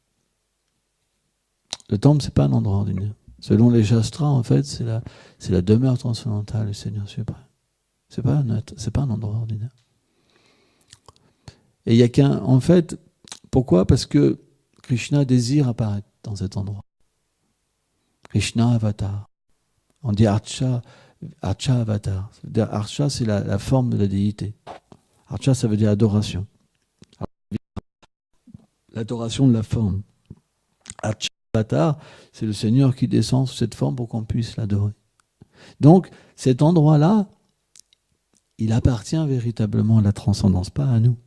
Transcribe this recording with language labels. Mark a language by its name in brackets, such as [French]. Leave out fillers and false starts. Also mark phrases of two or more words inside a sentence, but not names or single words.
[French] Le temple, c'est pas un endroit ordinaire. Selon les Shastras, en fait, c'est la demeure transcendantale du Seigneur suprême. C'est pas un endroit ordinaire. Et il y a qu'un, en fait, pourquoi ? Parce que Krishna désire apparaître dans cet endroit. Krishna avatar. On dit [Sanskrit] Archa avatar. [French] Archa, c'est la forme de la déité. Archa, ça veut dire adoration. L'adoration de la forme. [Sanskrit] Archa avatar, [French] c'est le Seigneur qui descend sous cette forme pour qu'on puisse l'adorer. Donc, cet endroit-là, il appartient véritablement à la transcendance, pas à nous.